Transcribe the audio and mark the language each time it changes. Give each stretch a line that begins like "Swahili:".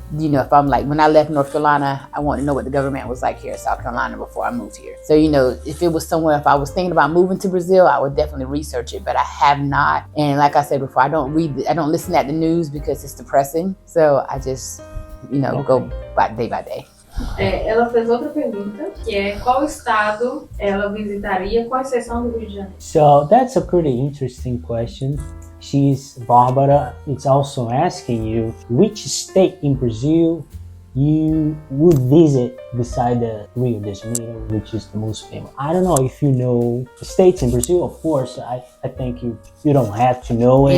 English: You know, if I'm like, when I left North Carolina, I want to know what the government was like here in South Carolina before I moved here. So, you know, if it was somewhere, if I was thinking about moving to Brazil, I would definitely research it, but I have not. And like I said before, I don't listen at the news because it's depressing. So I just, you know, go by day.
Portuguese: Ela fez outra pergunta, que é qual estado ela visitaria, com exceção do Rio de Janeiro?
English: So that's a pretty interesting question. Barbara is also asking you which state in Brazil you would visit beside the Rio de Janeiro, which is the most famous. I don't know if you know the states in Brazil. Of course, I think you don't have to know it.